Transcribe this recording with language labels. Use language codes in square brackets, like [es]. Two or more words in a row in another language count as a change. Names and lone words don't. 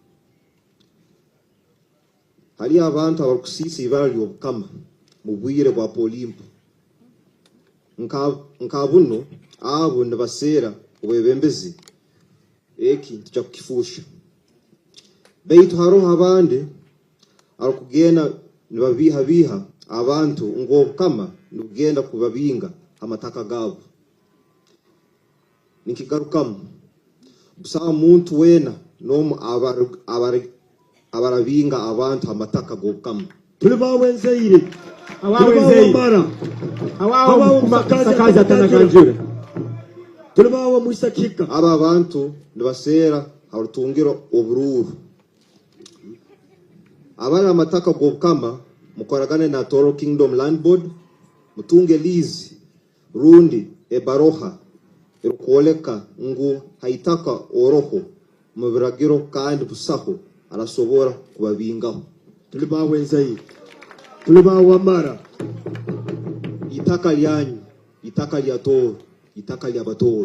[ttj] Hali abantu abakusiisa ibara ly'obukama mu bwire bwa polimpo. Nkabuno abo nibaseera obwebembezi eki tujja kukifusha. Beitu haroho abandi arukugenda nibabiha abantu ngo obukama nibugenda kubabinga amataka gabo. Nikigarukamu busaba muntu wena nomu abarabinga abantu amataka g'obukama. Tulibawe nzayire, awawe makazi atanaganjure. Tulibawe mwisakika. Aba abantu nibaseera harutungiro obururu. Abana amataka g'obukama mukoragane na Tooro Kingdom Land Board mutunge lizi rundi ebaroha erukwoleka ngu haitaka oroho mu biragiro kandi busaho arasobora kubabingaho. Tulibawe nzayire, tulibawe amara. Itaka lyanyu, itaka lya Tooro, itaka lya Batooro.